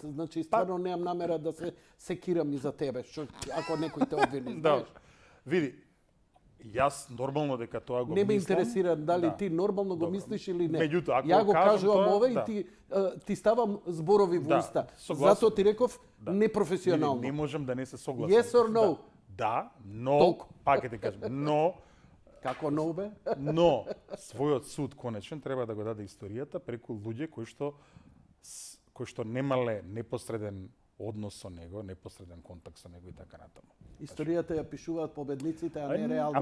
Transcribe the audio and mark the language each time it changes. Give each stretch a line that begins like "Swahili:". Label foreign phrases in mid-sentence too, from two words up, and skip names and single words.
Macedonian: Значи, стварно немам намера да се секирам и за тебе, ако некој те обвини, Да. знаеш. Види, јас нормално дека тоа го Не ме мислам. интересира дали Да. ти нормално го Добро. мислиш или не. Меѓутоа, ако Ја го кажам кажувам тоа, ова и да. ти ставам зборови во Да, уста. согласен. Затоа ти реков Да. непрофесионално. Не можам да не се согласам.
English: Yes or no?
Macedonian: Да, но Толку. пак ќе ти кажам, но Како no бе? но својот суд конечен треба да го даде историјата преку луѓе кои што немале непосреден однос со него, непосреден контакт со него и така натаму. Историјата ја пишуваат победниците, а не реално.